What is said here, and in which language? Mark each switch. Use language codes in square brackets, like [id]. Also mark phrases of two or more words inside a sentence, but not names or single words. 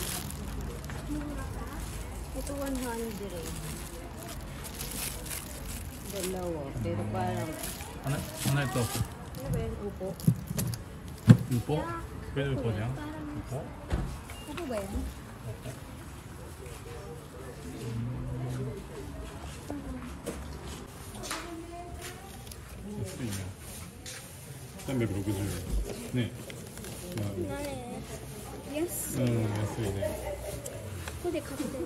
[tl] Ito 100 eh. Dalawa. Pero parang... Ano ito? Ano ba yun? Upo? Upo? Pwede upo niya? Upo? Upo ba yun? [ja] 安いね。360円。ね。 Yes. 安いね。ここで買ってる